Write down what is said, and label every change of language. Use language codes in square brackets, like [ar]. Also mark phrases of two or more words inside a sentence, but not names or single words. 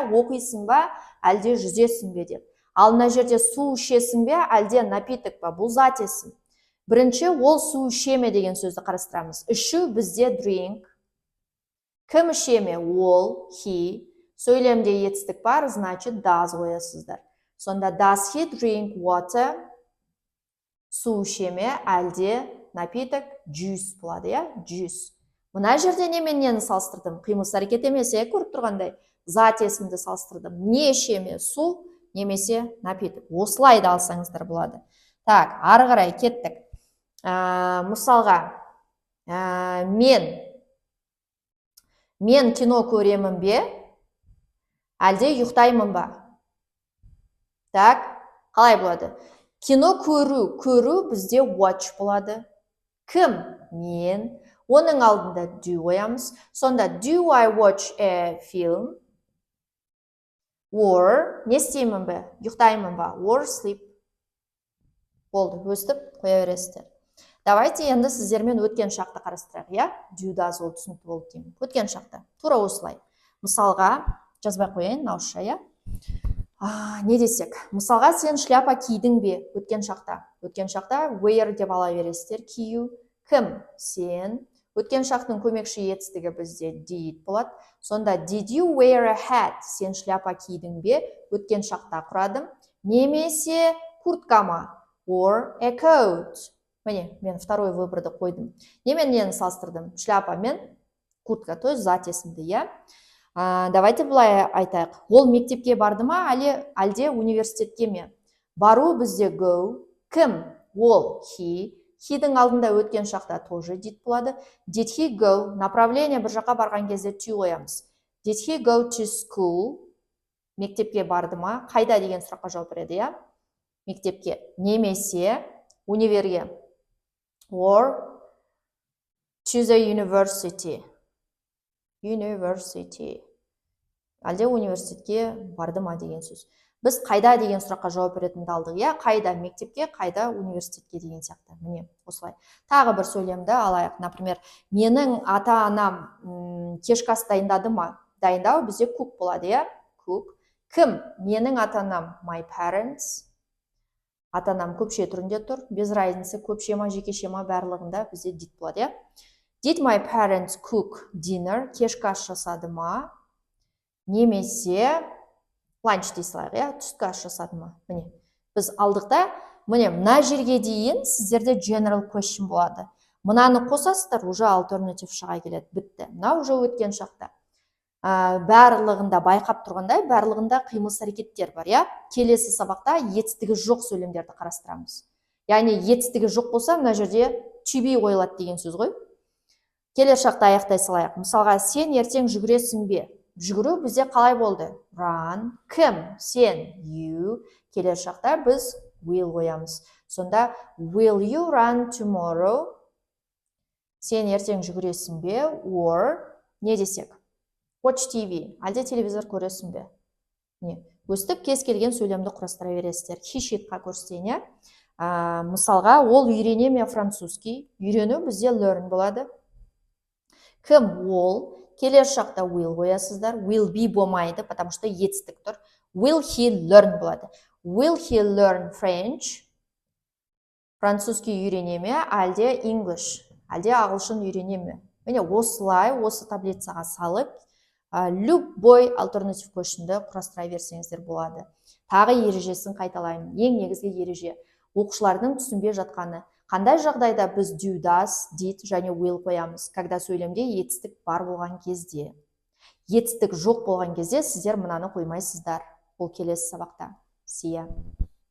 [kk] Оқисың ба, әлде жүзесің бе деп. Ал мына жерде су ішесің бе, әлде напиток па? Бұл зат есім. Бірінші, ол су іше ме деген сөзді қарастырамыз. Ішу бізде drink. Кім іше ме? Ол, he. Сөйлемде етістік бар, значит, does қоясыздар. [en] Сонда does he drink water? [kk] Су іше ме, әлде напиток juice болады, иә? Juice. Мына жерде немен нені салыстырдым? Қимыл әрекет емес, көріп тұрғандай. Зат есімді салыстырдым. Не іше ме? Су, немесе напиток. Осылай да алсаңыздар болады. Так, ары қарай кеттік. Мысалға, мен кино көремін бе, әлде ұйықтаймын ба? Так, қалай болады? Кино көру бізде watch болады. Кім? Мен. Оның алдында do қоямыз. Сонда [en] do I watch a film? Or [kk] не істеймін бе? Ұйықтаймын ба? [en] Or sleep. [kk] Болды, өстіп қоя бересіздер. Давайте енді сіздермен өткен шақты қарастырайық, иә? [en] Do, does [kk] ол түсінікті болды деймін. Өткен шақта. Тура осылай. Мысалға, жазбай қояйын, ауызша, иә? Не десек? Мысалға, сен шляпа кидің бе? Өткен шақта. Өткен шақта wear деп ала бересіздер. Кию. Кім? Сен. Өткен шақтың көмекші етістігі бізде did болады. [en] Сонда did you wear a hat? [kk] Сен шляпа кидің бе? Өткен шақта құрадым. Немесе куртка ма? [en] Or a coat. [kk] Міне, мен [ru] второй выборды [kk] қойдым. Немен нені салыстырдым? Шляпа мен куртка, [ru] то есть [kk] зат есімді, иә? Давайте бұлай айтайық. Ол мектепке барды ма, әлде университетке ме? Бару бізде go. Кім? Ол, he. He-дің алдында өткен шақта тоже did болады. [en] Did he go? [kk] Направление бір жаққа барған кезде to қоямыз. [en] Did he go to school? [kk] Мектепке барды ма? Қайда деген сұраққа жауап береді, иә? Мектепке. Немесе универге. [en] Or to the university. University. [kk] Әлде университетке барды ма деген сөз. біз қайда деген сұраққа жауап беретінді алдық, иә, қайда мектепке, қайда университетке деген сияқты. Міне осылай. Тағы бір сөйлемді алайық. Например, менің ата-анам кешкі ас дайындады ма? Дайындау бізде cook болады, иә, cook. Кім? Менің ата-анам, [en] my parents. [kk] Ата-анам көпше түрінде тұр, [ru] без разницы, [kk] көпше ма, жекеше ма, барлығында бізде did болады, иә. [en] Did my parents cook dinner? [kk] Кешкі ас жасады ма? Немесе lunch дей салайық, иә, түскі ас жасады ма? Міне, біз алдық та, міне, мына жерге дейін сіздерде [en] general question [kk] болады. Мынаны қосасыздар, уже alternative шыға келеді, бітті. Мына уже өткен шақта. Барлығында байқап тұрғандай, барлығында қимыл әрекеттер бар, иә. Келесі сабақта етістігі жоқ сөйлемдерді қарастырамыз. Яғни етістігі жоқ болса, мына жерде to be қойылады деген сөз ғой. Келесі шақта аяқтай салайық. Мысалға, сен ертең жүгіресің бе? Жүгіру бізде қалай болды? Run. Кім? Сен. You. Келесі шақта біз will қоямыз. [en] Сонда will you run tomorrow? [kk] Сен ертең жүгіресің бе? [en] Or [kk] не десек? [en] Watch TV. [kk] Әлде телевизор көресің бе? Не? Өстіп кез келген сөйлемді құрастыра бересіздер. Хишитқа көрсетейін. Мысалға, ол үйрене ме французский? Үйрену бізде learn болады. Кім? Ол. Келесі шақта will қоясыздар. [en] Will be [kk] болмайды, [ru] потому что [kk] етістік тұр. [en] Will he learn болады. Will he learn French? [kk] Французский үйрене ме? Әлде English? Әлде ағылшын үйрене ме? Міне осылай, осы таблицаға салып, любой [en] alternative question'ды [kk] құрастыра берсеңіздер болады. Тағы ережесін қайталаймын. Ең негізгі ереже. Оқушылардың түсінбей жатқаны. Қандай жағдайда біз [en] do, does, did [kk] және will қоямыз? Когда сөйлемде етістік бар болған кезде. Етістік жоқ болған кезде сіздер мынаны қоймайсыздар. Ол келесі сабақта. [en] See ya.